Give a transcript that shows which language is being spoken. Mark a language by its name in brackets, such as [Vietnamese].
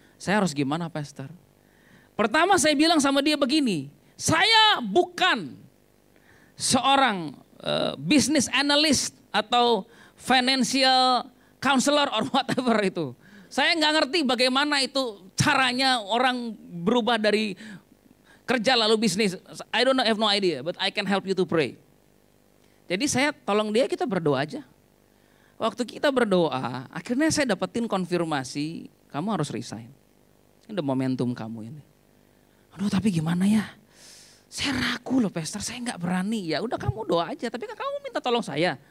[Indonesian] Saya harus gimana pastor? Pertama saya bilang sama dia begini, saya bukan seorang business analyst atau financial counselor [English] or whatever [Indonesian] itu. Saya nggak ngerti bagaimana itu caranya orang berubah dari kerja lalu bisnis. [English] I don't know, I have no idea, but I can help you to pray. [Indonesian] Jadi saya tolong dia, kita berdoa aja. Waktu kita berdoa, akhirnya saya dapetin konfirmasi, kamu harus resign. Ini udah momentum kamu ini. Aduh tapi gimana ya? Saya ragu loh pastor, saya nggak berani. Ya udah kamu doa aja, tapi kan kamu minta tolong saya.